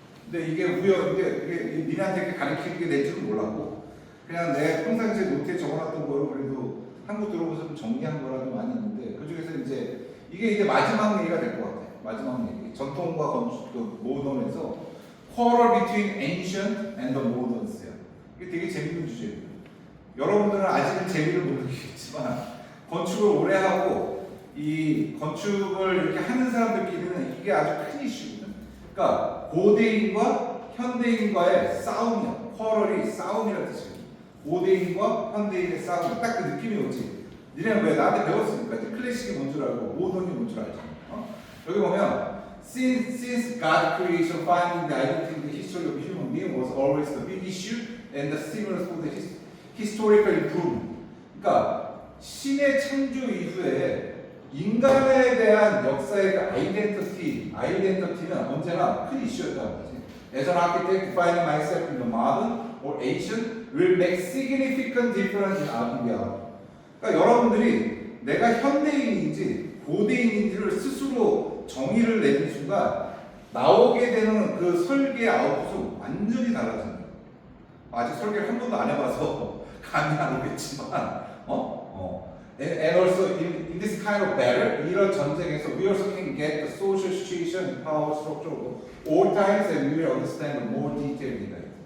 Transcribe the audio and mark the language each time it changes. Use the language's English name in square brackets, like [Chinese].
[Korean] 근데 이게 이게 니네한테 이렇게 가르치는 게 될 줄은 몰랐고 그냥 내 평상시에 노트에 적어놨던 거를 그래도 한국 들어보서 좀 정리한 거라도 많이 있는데 그 중에서 이제 이게 이제 마지막 얘기가 될 것 같아. 마지막 얘기. 전통과 건축, 모던에서 [English] quarrel between ancient and the moderns야. [Korean] 이게 되게 재밌는 주제예요. 여러분들은 아직은 재미를 모르겠지만 건축을 오래 하고 이 건축을 이렇게 하는 사람들끼리는 이게 아주 큰 이슈거든. 그러니까 고대인과 현대인과의 싸움이야. quarrel이 싸움이라는 뜻이거든. 고대인과 현대인의 싸움. 딱 그 느낌이 오지. 니네는 왜 나한테 배웠으니까 클래식이 뭔 줄 알고 모던이 뭔 줄 알잖아. 여기 보면 [English] since God creation, finding the identity in the history of human being was always the big issue and the stimulus for the historical improvement. [Korean] 그러니까 신의 창조 이후에 인간에 대한 역사의 그 아이덴티티는 언제나 큰 이슈였다는 거지. [English] As an architect, defining myself in the modern or ancient will make significant difference in our reality. [Korean] 그러니까 여러분들이 내가 현대인인지 고대인인지를 스스로 정의를 내는 순간 나오게 되는 그 설계의 아웃풋은 완전히 달라진다. 아직 설계를 한 번도 안 해봐서 감이 안 오겠지만, [English] And also in this kind of battle, [Korean] 이런 전쟁에서 [English] we also can get the social situation, power structure of all times, and we will understand more detail in that.